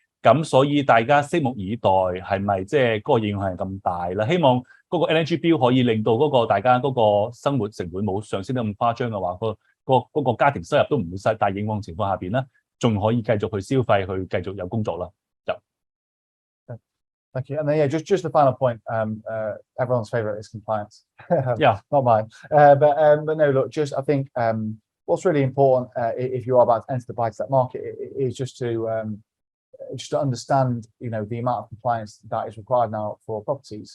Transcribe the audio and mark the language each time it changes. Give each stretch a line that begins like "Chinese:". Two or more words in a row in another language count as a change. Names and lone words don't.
Cantonese: 咁所以大家拭目以待，係咪即係嗰個影響係咁大啦？希望嗰個
English: energy bill
Cantonese: 可以令到嗰個大家嗰個生活成本冇上升得咁誇張嘅話，嗰個家庭收入都唔會細大影響情況下邊咧，仲可以繼續去消費，去繼續有工作啦。就
English: Thank you. And then, yeah, just the final point. Everyone's favorite is compliance. Yeah, not mine. But no, look, just I think what's really important if you are about to enter the buy-to-let market is just to understand, you know, the amount of compliance that is required now for properties.